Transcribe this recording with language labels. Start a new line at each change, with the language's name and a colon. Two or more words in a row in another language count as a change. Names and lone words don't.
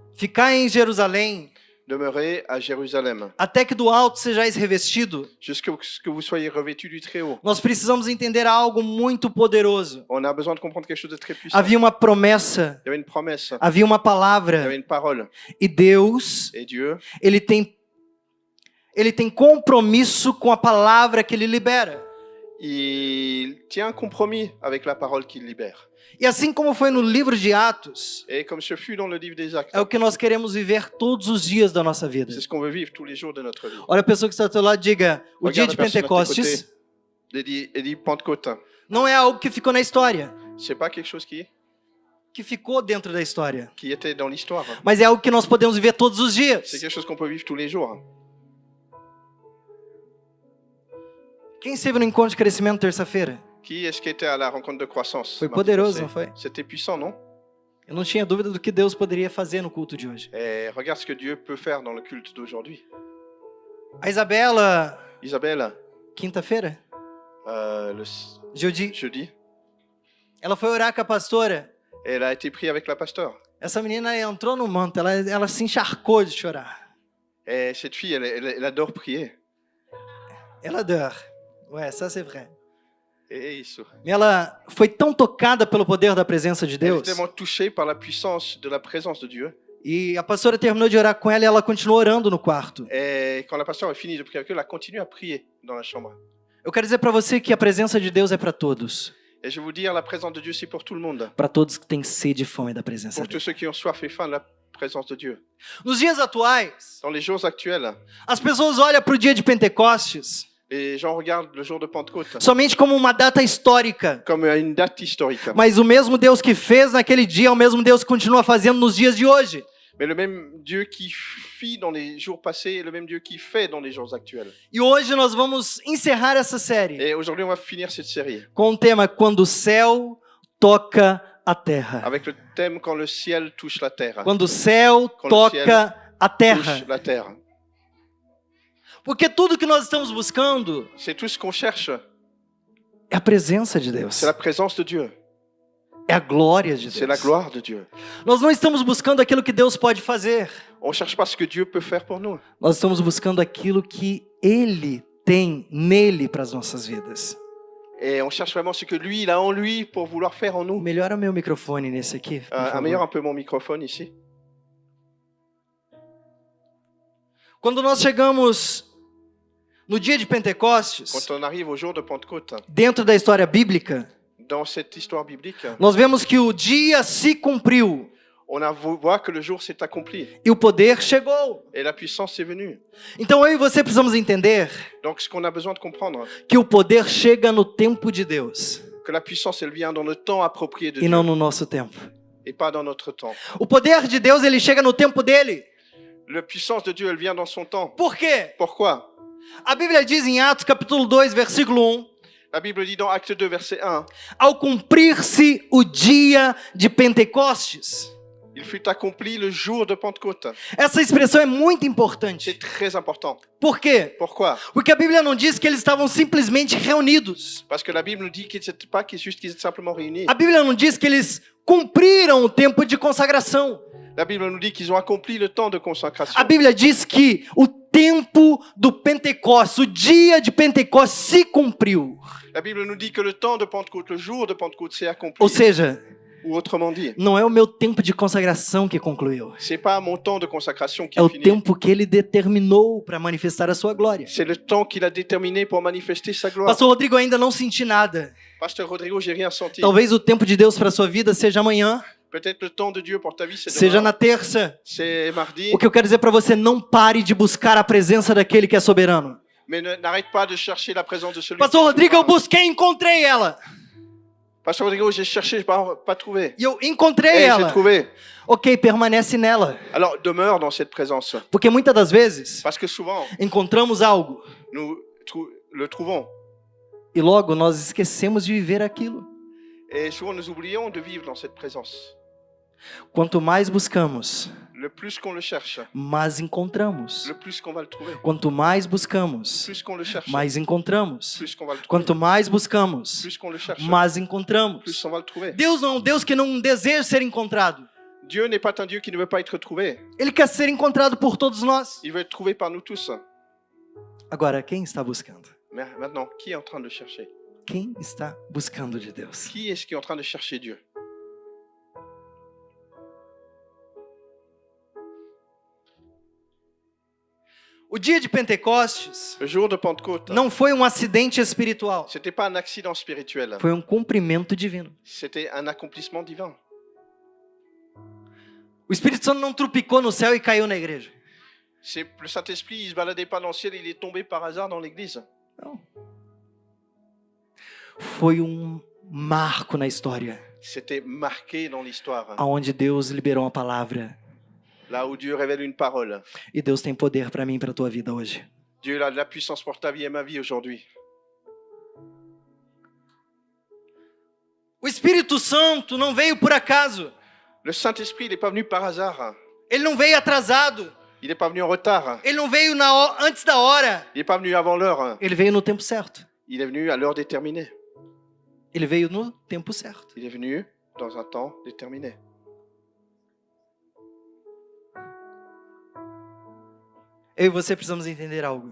Portuguese: ficai em Jerusalém,
French: « Demeurez à Jérusalem,
Portuguese: até que do alto sejais revestido.
French: jusqu'à ce que vous soyez revêtus du Très-Haut.
Portuguese: Nós precisamos entender algo muito poderoso.
French: On a besoin de comprendre quelque chose de très puissant.
Portuguese: Havia uma promessa,
French: Il y avait une promesse,
Portuguese: havia uma
French: il y
Portuguese: palavra,
French: avait une parole.
Portuguese: e Deus,
French: Et Dieu,
Portuguese: ele tem compromisso com a palavra que ele libera.
French: il tient un compromis avec la parole qu'il libère.
Portuguese: E assim como foi no livro de Atos,
French: Et comme ce fut dans le livre des Actes,
Portuguese: é o que nós queremos viver todos os dias da nossa vida.
French: c'est ce qu'on veut vivre tous les jours de notre vie.
Portuguese: Olha a pessoa que está ao teu lado e diga, o dia de
French: Regarde a personne à tes
Portuguese: Pentecostes
French: côtés et dit Pentecôte.
Portuguese: não é algo que ficou na história,
French: C'est pas quelque chose
Portuguese: que ficou dentro da história,
French: qui était dans l'histoire.
Portuguese: mas é algo que nós podemos viver todos os
French: C'est
Portuguese: dias.
French: quelque chose qu'on peut vivre tous les jours.
Portuguese: Quem esteve no encontro de crescimento terça-feira?
French: Qui est-ce qui était à la rencontre de croissance?
Portuguese: Foi
French: mardi
Portuguese: poderoso,
French: passé?
Portuguese: não foi?
French: C'était puissant, non?
Portuguese: Eu não tinha dúvida do que Deus poderia fazer no culto de hoje.
French: Et regarde ce que Dieu peut faire dans le culte d'aujourd'hui.
Portuguese: A Isabela,
French: Isabelle,
Portuguese: quinta-feira,
French: le jeudi,
Portuguese: ela foi orar com a pastora.
French: elle a été prise avec la pasteur.
Portuguese: Essa menina entrou no manto, ela se encharcou de chorar.
French: Et cette fille, elle adore prier.
Portuguese: Ela adora.
French: Ouais, ça c'est vrai.
Portuguese: Et isso. E ela foi tão tocada pelo poder da presença de
French: Elle est
Portuguese: Deus.
French: tellement touchée par la puissance de la présence de Dieu.
Portuguese: E a pastora terminou de orar com ela e ela continuou orando no quarto.
French: Et quand la pasteur a fini de prier avec elle, elle a continué à prier dans la chambre.
Portuguese: Eu quero dizer para você que a presença de Deus é para todos.
French: Et je vais vous dire, la présence de Dieu, c'est pour tout le monde.
Portuguese: Para todos que têm sede e fome da presença
French: Pour tous
Portuguese: dele.
French: ceux qui ont soif et faim de la présence de Dieu.
Portuguese: Nos dias atuais,
French: Dans les jours actuels,
Portuguese: as pessoas olham para o dia de Pentecostes
French: les gens regardent le jour de Pentecôte
Portuguese: somente como uma data histórica.
French: comme une date historique.
Portuguese: Mas o mesmo Deus que fez naquele dia é o mesmo Deus que continua fazendo nos dias de hoje.
French: Mais le même Dieu qui fit dans les jours passés est le même Dieu qui fait dans les jours actuels.
Portuguese: E hoje nós vamos encerrar essa série
French: Et aujourd'hui, on va finir cette série
Portuguese: com o tema Quando o céu toca a terra.
French: avec le thème Quand le ciel touche la terre.
Portuguese: Quando o céu Quando o ciel toca a terra.
French: Touche la terre.
Portuguese: Porque tudo que nós estamos buscando
French: C'est tout ce qu'on cherche.
Portuguese: é a presença de Deus.
French: C'est la présence de Dieu.
Portuguese: É a glória de
French: C'est la
Portuguese: Deus.
French: gloire de Dieu.
Portuguese: Nós não estamos buscando aquilo que Deus pode fazer.
French: On ne cherche pas ce que Dieu peut faire pour nous.
Portuguese: Nós estamos buscando aquilo que Ele tem nele para as nossas vidas.
French: Et on cherche vraiment ce que lui, il a en lui pour vouloir faire en nous.
Portuguese: Melhora meu microfone nesse aqui, por favor.
French: Améliore un peu mon microphone ici.
Portuguese: Quando nós chegamos no dia de Pentecostes,
French: Quand on arrive au jour de Pentecôte,
Portuguese: dentro da história bíblica,
French: dans cette histoire biblique,
Portuguese: nós vemos que o dia se cumpriu
French: voit que le jour s'est accompli
Portuguese: e o poder chegou.
French: et la puissance est venue.
Portuguese: Então eu e você precisamos entender
French: Donc ce qu'on a besoin de comprendre,
Portuguese: que o poder chega no tempo de Deus
French: que la puissance, elle vient dans le temps approprié de
Portuguese: e
French: Dieu
Portuguese: não no nosso tempo.
French: et pas dans notre temps.
Portuguese: O poder de Deus, ele chega no tempo dele.
French: La puissance de Dieu, elle vient dans son temps.
Portuguese: Por quê?
French: Pourquoi?
Portuguese: A Bíblia diz em Atos capítulo 2, versículo 1,
French: La Bible dit dans Acte 2, verset 1,
Portuguese: ao cumprir-se o dia de Pentecostes.
French: il fut accompli le jour de Pentecôte.
Portuguese: Essa expressão é muito
French: C'est
Portuguese: importante.
French: très important.
Portuguese: Por quê?
French: Pourquoi?
Portuguese: Porque a Bíblia não diz que eles estavam simplesmente reunidos.
French: Parce que la Bible nous dit qu'ils n'étaient pas juste qu'ils étaient simplement réunis.
Portuguese: A Bíblia não diz que eles cumpriram o tempo de consagração.
French: La Bible nous dit qu'ils ont accompli le temps de consacration.
Portuguese: A Bíblia diz que o tempo do Pentecostes, o dia de Pentecostes se cumpriu.
French: La Bible nous dit que le temps de Pentecôte, le jour de Pentecôte s'est accompli.
Portuguese: Ou seja,
French: Ou autrement dit,
Portuguese: não é o meu tempo de consagração que concluiu.
French: c'est pas mon temps de consacration qui
Portuguese: É
French: est
Portuguese: o
French: fini.
Portuguese: tempo que ele determinou para manifestar a sua glória.
French: C'est le temps qu'il a déterminé pour manifester sa gloire.
Portuguese: Pastor Rodrigo, ainda não senti nada.
French: Pasteur Rodrigo, j'ai rien senti.
Portuguese: Talvez o tempo de Deus para a sua vida seja amanhã,
French: Peut-être le temps de Dieu pour ta vie, c'est
Portuguese: seja
French: demain.
Portuguese: na terça.
French: C'est mardi.
Portuguese: O que eu quero dizer para você, não pare de buscar a presença daquele que é soberano.
French: Mais n'arrête pas de chercher la présence de celui
Portuguese: Pastor
French: qui est
Portuguese: Rodrigo, eu
French: souverain.
Portuguese: busquei e encontrei ela.
French: Pasteur Rodrigo, j'ai cherché, j'ai pas trouvé.
Portuguese: E eu encontrei
French: Et j'ai
Portuguese: ela.
French: trouvé.
Portuguese: Ok, permanece nela.
French: Alors, demeure dans cette présence.
Portuguese: Porque muitas das vezes
French: Parce que souvent,
Portuguese: encontramos algo
French: nous le trouvons.
Portuguese: e logo nós esquecemos de viver aquilo.
French: Et souvent, nous oublions de vivre dans cette présence.
Portuguese: Quanto mais buscamos,
French: Le plus qu'on le cherche,
Portuguese: mais encontramos.
French: le plus qu'on va le trouver.
Portuguese: Quanto mais buscamos,
French: Plus qu'on le cherche,
Portuguese: mais encontramos.
French: plus qu'on va le trouver.
Portuguese: Quanto mais buscamos,
French: Plus qu'on le cherche,
Portuguese: mais
French: plus
Portuguese: encontramos.
French: on va le trouver.
Portuguese: Deus não é um Deus que não deseja ser encontrado.
French: Dieu n'est pas un Dieu qui ne veut pas être trouvé.
Portuguese: Ele quer ser encontrado por todos nós.
French: Il veut être trouvé par nous tous.
Portuguese: Agora, quem está buscando?
French: Mais maintenant, qui est en train de chercher?
Portuguese: Quem está buscando de Deus?
French: Qui est-ce qui est en train de chercher Dieu?
Portuguese: O dia de Pentecostes
French: Le jour de Pentecôte,
Portuguese: não foi um acidente espiritual,
French: c'était pas un accident spirituel.
Portuguese: foi um cumprimento divino.
French: C'était un accomplissement divin.
Portuguese: O Espírito Santo não trupicou no céu e caiu na igreja.
French: Le Saint-Esprit, il se baladait pas dans le ciel, il est tombé par hasard dans l'église.
Portuguese: Não. Foi um marco na história,
French: C'était marqué dans l'histoire.
Portuguese: onde Deus liberou uma palavra.
French: Là où Dieu révèle une parole.
Portuguese: E Deus tem poder para mim e para a tua vida hoje.
French: Dieu a de la puissance pour ta vie et ma vie aujourd'hui.
Portuguese: O Espírito Santo não veio por acaso.
French: Le Saint-Esprit, il n'est pas venu par hasard.
Portuguese: Ele não veio atrasado.
French: Il n'est pas venu en retard.
Portuguese: Ele não veio antes da hora.
French: Il n'est pas venu avant l'heure.
Portuguese: Ele veio no tempo certo.
French: Il est venu à l'heure déterminée.
Portuguese: Ele veio no tempo certo.
French: Il est venu dans un temps déterminé.
Portuguese: Eu e você precisamos entender algo.